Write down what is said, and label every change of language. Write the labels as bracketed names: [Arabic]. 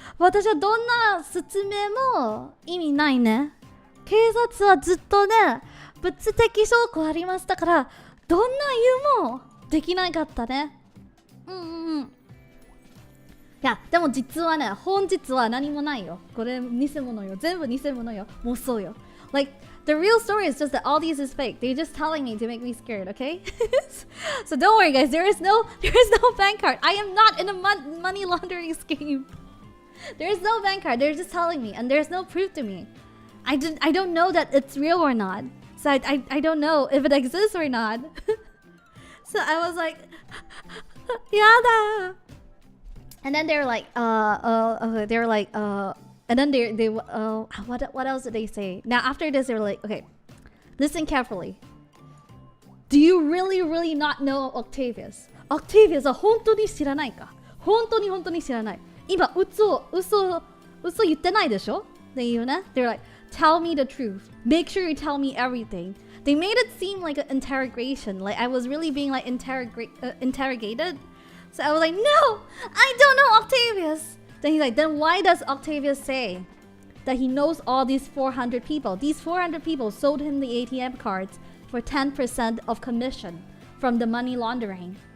[Japanese] 私はどんな説明も意味ないね。警察はずっとね、物的証拠ありましたから、どんな言うもできなかったね。いや、でも実はね、本日は何もないよ。これ偽物よ。全部偽物よ。もうそうよ。 [English] Like, the real story is just that all these is fake. They're just telling me to make me scared, okay? So don't worry, guys. There is no bank card. I am not in a money laundering scheme. There is no bank card. They're just telling me, and there's no proof to me. I don't know that it's real or not. So I don't know if it exists or not. So I was like, yada. And then they're like, and then they what else did they say? Now after this, they were like, okay, listen carefully. Do you really not know Octavius? [Japanese] Octavius は本当に知らないか？本当に知らない。今嘘言ってないでしょ？っていうね。 [English] They're like, tell me the truth. Make sure you tell me everything. They made it seem like an interrogation. Like I was really being like interrogated. So I was like, no, I don't know Octavius. Then he's like, then why does Octavius say that he knows all these 400 people. These 400 people sold him the ATM cards for 10% of commission from the money laundering.